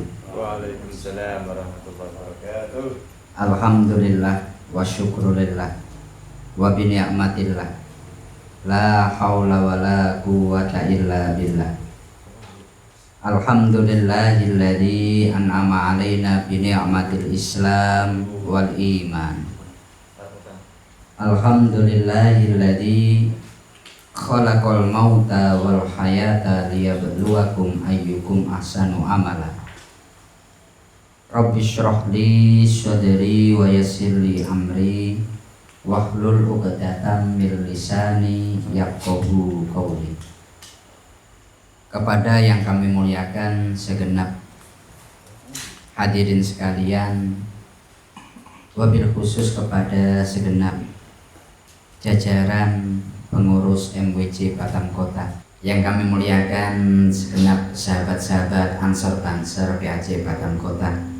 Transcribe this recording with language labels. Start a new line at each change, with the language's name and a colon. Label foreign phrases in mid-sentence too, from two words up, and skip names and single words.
Arabic: وعليكم السلام ورحمة الله وبركاته. الحمد لله والشكر لله وبنعمة الله لا حول ولا قوة إلا بالله. الحمد لله الذي أنعم علينا بنعمة الإسلام والإيمان. الحمد لله الذي خلق الموت والحياة ليبلوكم أيكم أحسن عملا. رب اشرح لي صدري ويسر لي أمري واحلل عقدة من لساني يفقهوا قولي.
Indonesian: Kepada yang kami muliakan segenap hadirin sekalian,
Arabic: وبالخصوص
Indonesian: kepada segenap jajaran pengurus MWC Batam Kota, yang kami muliakan segenap sahabat-sahabat Ansor Banser PAJ Batam Kota.